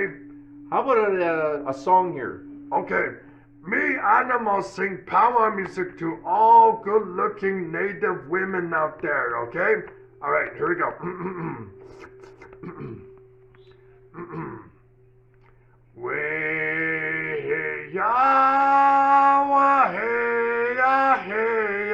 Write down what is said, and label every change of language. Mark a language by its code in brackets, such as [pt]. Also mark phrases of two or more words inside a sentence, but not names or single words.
[en] How about a song here? Okay. Me, Animal, sing power music to all good-looking native women out there, okay? All right, here we go. Way ya wa hey ya hey